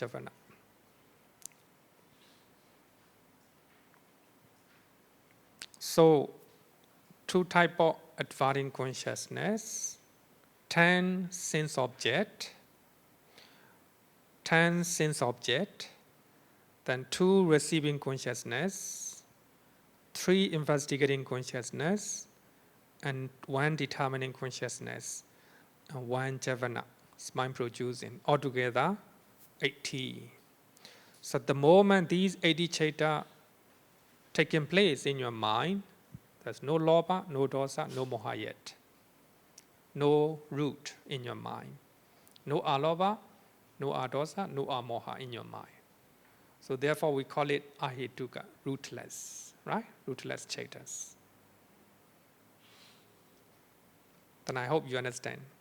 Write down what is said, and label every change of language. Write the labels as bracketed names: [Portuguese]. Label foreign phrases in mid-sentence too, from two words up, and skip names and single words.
[English] So, two types of adverting consciousness, 10 sense object, then 2 receiving consciousness, 3 investigating consciousness, and 1 determining consciousness, and 1 javana, mind producing. Altogether, 80. So the moment these 80 chaita taking place in your mind, there's no lobha, no dosa, no moha yet. No root in your mind. No alobha, no adosa, no amoha in your mind. So therefore we call it ahetuka, rootless, right? Rootless chaitas. Then I hope you understand.